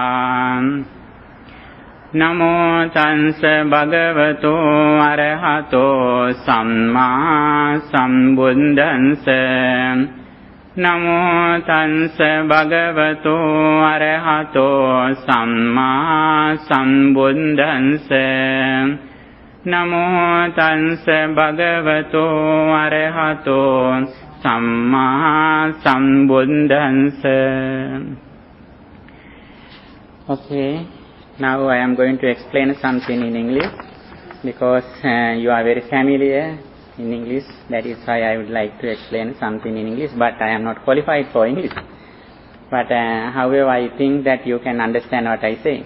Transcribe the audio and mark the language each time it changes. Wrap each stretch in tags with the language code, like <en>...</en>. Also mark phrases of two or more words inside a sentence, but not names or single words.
<pi>Namo Tansa Bhagavato Arahato Samma Sambuddhansa Namo Tansa Bhagavato Arahato Samma Sambuddhansa Namo Tansa Bhagavato Arahato Samma Sambuddhansa.</pi> <en>Okay, now I am going to explain something in English because you are very familiar in English. That is why I would like to explain something in English, but I am not qualified for English. But however, I think that you can understand what I say.</en>